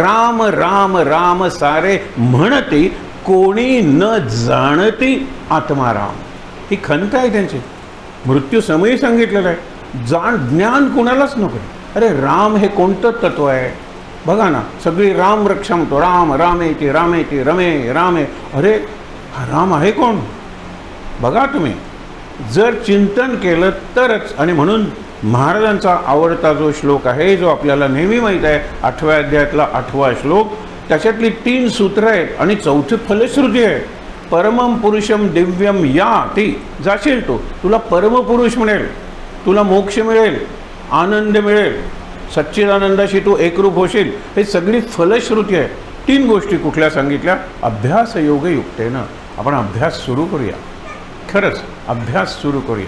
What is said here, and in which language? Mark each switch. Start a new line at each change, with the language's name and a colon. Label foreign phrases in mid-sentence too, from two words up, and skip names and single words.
Marathi: राम राम राम सारे म्हणती, कोणी न जाणती आत्माराम. ही खंत आहे त्यांची. मृत्यू समयी सांगितलेलं आहे. ज्ञान कुणालाच नको. अरे राम हे कोणतं तत्व आहे बघा ना. सगळी राम रक्षा म्हणतो,
Sanskrit: राम रामेती रामेती रमे रामे.
Marathi: अरे हा राम आहे कोण बघा तुम्ही. जर चिंतन केलं तरच. आणि म्हणून महाराजांचा आवडता जो श्लोक आहे, जो आपल्याला नेहमी माहीत आहे, 8व्या अध्यायातला 8वा श्लोक, त्याच्यातली 3 सूत्र आहेत आणि 4थी फलश्रुती आहे.
Sanskrit: परमं पुरुषम दिव्यम या ती.
Marathi: जाशील तो, तुला परमपुरुष मिळेल, तुला मोक्ष मिळेल, आनंद मिळेल, सच्चिदानंदाशी तू एकरूप होशील. हे सगळी फलश्रुती आहे. 3 गोष्टी कुठल्या सांगितल्या?
Sanskrit: अभ्यास योग युक्तेनं.
Marathi: आपण अभ्यास सुरू करूया, खरंच अभ्यास सुरू करूया.